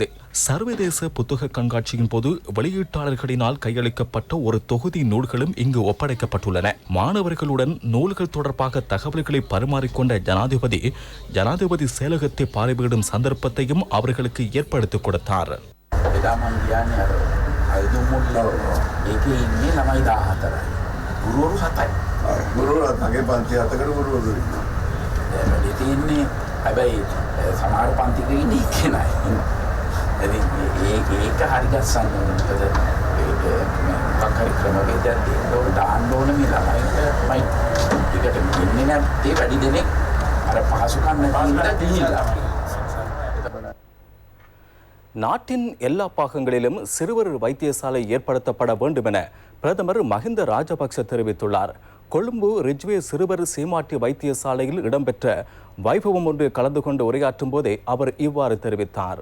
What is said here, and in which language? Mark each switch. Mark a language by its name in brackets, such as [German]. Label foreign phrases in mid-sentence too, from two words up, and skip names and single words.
[Tamil] சர்வதேச புத்தக கண்காட்சியின் போது வெளியீட்டாளர்களினால் கையளிக்கப்பட்ட ஒரு தொகுதி நூல்களும் இங்கு ஒப்படைக்கப்பட்டுள்ளன. மாணவர்களுடன் நூல்கள் தொடர்பாக தகவல்களை பரிமாறிக்கொண்ட ஜனாதிபதி செயலகத்தை பார்வையிடும் சந்தர்ப்பத்தையும் அவர்களுக்கு ஏற்படுத்திக் கொடுத்தார். [Sinhala] හැබැයි සමහර පන්තික ඉන්නේ එක්කෙනයි. ඉතින් ඒක හරි ගස්සන්න ඕනේ. මොකක් හරි ක්‍රමවේදයක් දෙන්න ඕන දාන්න ඕන මේ ළමයින්ටමයි ටිකට ඉන්නේ නැත්තේ වැඩි දෙනෙක් අර පහසුකම් නැති ගිහිල්ලා. [Tamil] நாட்டின் எல்லா பாகங்களிலும் சிறுவர் வைத்தியசாலை ஏற்படுத்தப்பட வேண்டும் என பிரதமர் மஹிந்த ராஜபக்ஷ தெரிவித்துள்ளார். கொழும்பு ரிஜ்வே சிறுவர் சீமாட்டி வைத்தியசாலையில் இடம்பெற்ற வைபவம் ஒன்றில் கலந்து கொண்டு உரையாற்றும் போதே அவர் இவ்வாறு தெரிவித்தார்.